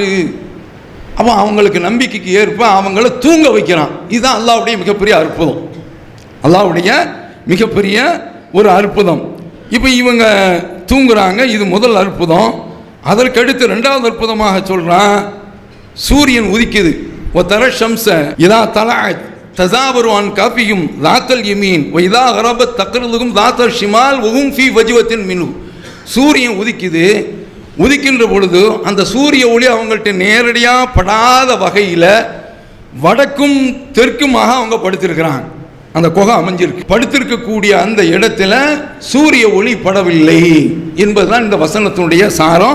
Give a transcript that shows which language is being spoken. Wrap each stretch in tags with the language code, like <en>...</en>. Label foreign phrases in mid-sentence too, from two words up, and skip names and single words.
<ta>அப்போ அவங்களுக்கு நம்பிக்கைக்கு ஏற்ப அவங்கள தூங்க வைக்கிறான். இதுதான் அல்லாஹ்வுடைய மிகப்பெரிய அற்புதம், அல்லாஹ்வுடைய மிகப்பெரிய ஒரு அற்புதம். இப்போ இவங்க தூங்குறாங்க, இது முதல் அற்புதம். அதற்கடுத்து 2வது அற்புதமாக சொல்கிறான், சூரியன் உதிக்குது.</ta> <ar>وترى الشمس إذا طلعت تزاور عن كهفهم ذات اليمين وإذا غربت تقرضهم ذات الشمال وهم في فجوة منه.</ar> <ta>சூரியன் உதிக்கின்ற பொழுது அந்த சூரிய ஒளி அவங்கள்ட்ட நேரடியாக படாத வகையில் வடக்கும் தெற்குமாக அவங்க படுத்திருக்கிறாங்க. அந்த குகை அமைஞ்சிருக்கு. படுத்திருக்கக்கூடிய அந்த இடத்துல சூரிய ஒளி படவில்லை என்பதுதான் இந்த வசனத்தினுடைய சாரம்.</ta>